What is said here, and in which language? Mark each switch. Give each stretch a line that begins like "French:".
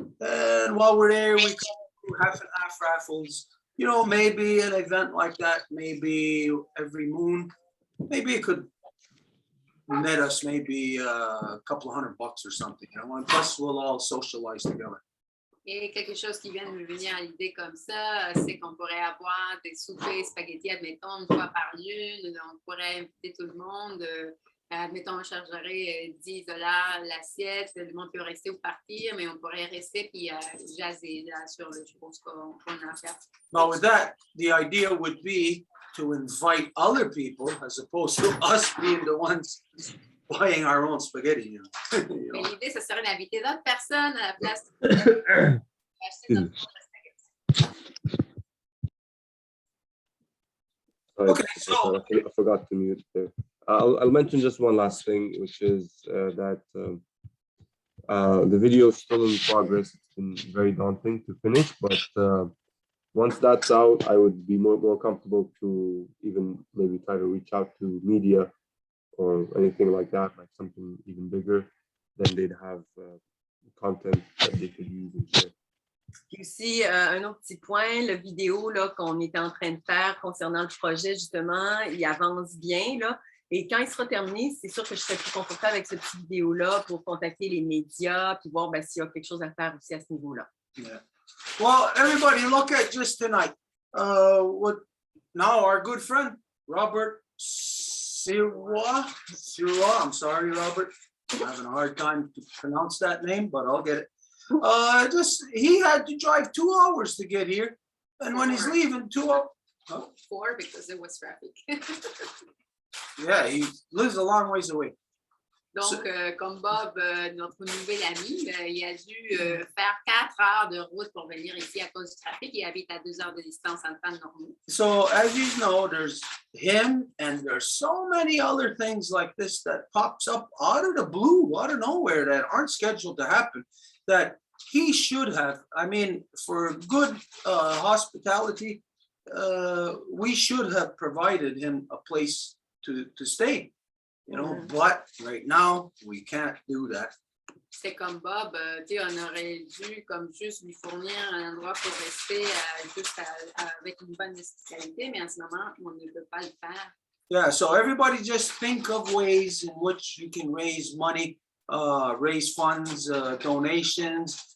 English: And while we're there, we could do half and half raffles. You know, maybe an event like that, maybe every moon, maybe it could net us maybe a couple of $100 or something, you know, and plus we'll all socialize together.
French: Et quelque chose qui vient de me venir à l'idée comme ça, c'est qu'on pourrait avoir des soupers spaghetti, admettons, une fois par lune. On pourrait inviter tout le monde. Admettons, on chargerait $10 l'assiette. Le monde peut rester ou partir, mais on pourrait rester puis jaser là, sur les choses qu'on a à faire.
English: Now with that, the idea would be to invite other people as opposed to us being the ones buying our own spaghetti. You know?
French: Mais l'idée, ce serait d'inviter d'autres personnes à la place d'acheter notre propre spaghetti.
English: Okay, so I forgot to mute there. I'll mention just one last thing, which is that the video is still in progress. It's been very daunting to finish, but once that's out, I would be more comfortable to even maybe try to reach out to media or anything like that, like something even bigger. Then they'd have content that they could use and share.
French: Puis aussi, un autre petit point, le vidéo là, qu'on est en train de faire concernant le projet, justement, il avance bien. Là, et quand il sera terminé, c'est sûr que je serai plus confortable avec ce petit vidéo-là pour contacter les médias puis voir s'il y a quelque chose à faire aussi à ce niveau-là.
English: Yeah. Well, everybody, look at just tonight. What now? Our good friend Robert Sirois. I'm sorry, Robert. I'm having a hard time to pronounce that name, but I'll get it. He had to drive 2 hours to get here, and when he's leaving, 2 hours. Huh? 4 because there was traffic. Yeah, he lives a long ways away.
French: Donc, comme Bob, notre nouvel ami, il a dû faire 4 heures de route pour venir ici à cause du trafic. Il habite à 2 heures de distance en temps normal.
English: So, as you know, there's him, and there's so many other things like this that pops up out of the blue, out of nowhere, that aren't scheduled to happen, that he should have. I mean, for good hospitality, we should have provided him a place to stay, you know, but right now we can't do that.
French: C'est comme Bob, on aurait dû comme juste lui fournir un endroit pour rester juste avec une bonne hospitalité, mais en ce moment, on ne peut pas le faire.
English: Yeah, so everybody just think of ways in which you can raise money, raise funds, donations.